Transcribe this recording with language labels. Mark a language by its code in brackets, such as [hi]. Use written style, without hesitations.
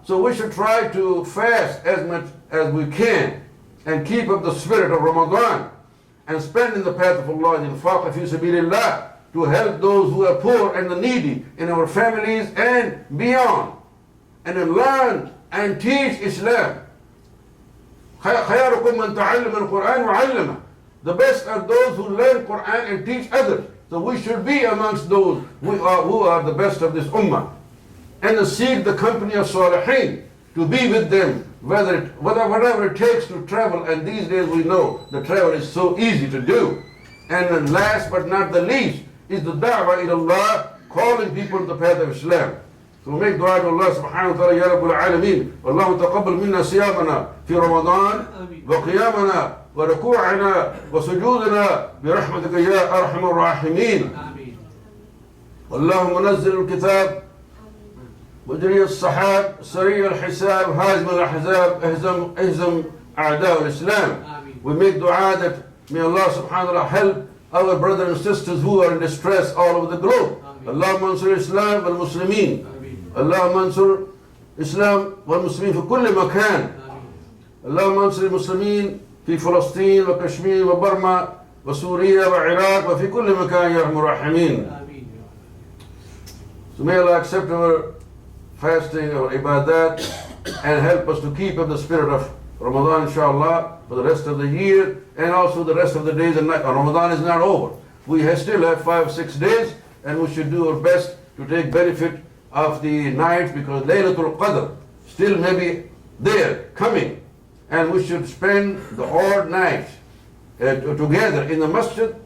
[en] So we should try to fast as much as we can, and keep up the spirit of Ramadan, and spend in the path of Allah, in [ar] infaq fi sabilillah, [en] to help those who are poor and the needy in our families and beyond, and then learn and teach Islam. [ar] خيركم من تعلم القرآن وعلمه. [en] The best are those who learn Quran and teach others. So we should be amongst those who are the best of this ummah, and to seek the company of salihin, to be with them, whatever it takes to travel. And these days we know the travel is so easy to do. And then last but not the least is the da'wah ila Allah, calling people to the path of Islam. So we make dua to [ar] Allah subhanahu wa ta'ala, Ya Rabbul Alameen, Wallahu taqabbal minna siyamana fi Ramadan, wa qiyamana, wa ruku'ana, wa sujudana, bi rahmatika ya arhamar rahimin. Allahumma nazzil al-kitab, مجري الصحاب سريع الحساب هازم الأحزاب اهزم أعداء الإسلام. [en] We make dua that may Allah subhanahu wa ta'ala help our brothers and sisters who are in distress all over the globe. [ar] Allahumma ansur Islam wal Muslimin. Allahumma ansur Islam wal Muslimin fi kulli makan. Allahumma ansur Muslimin في فلسطين وكشمير وبرما وسوريا وعراق وفي كل مكان يا أرحم الراحمين. [en] So may Allah accept our fasting, our ibadat, and help us to keep up the spirit of Ramadan, inshallah, for the rest of the year and also the rest of the days and nights. Ramadan is not over. We still have 5 or 6 days, and we should do our best to take benefit of the nights, because Laylatul Qadr still may be there, coming, and we should spend the odd nights together in the Masjid.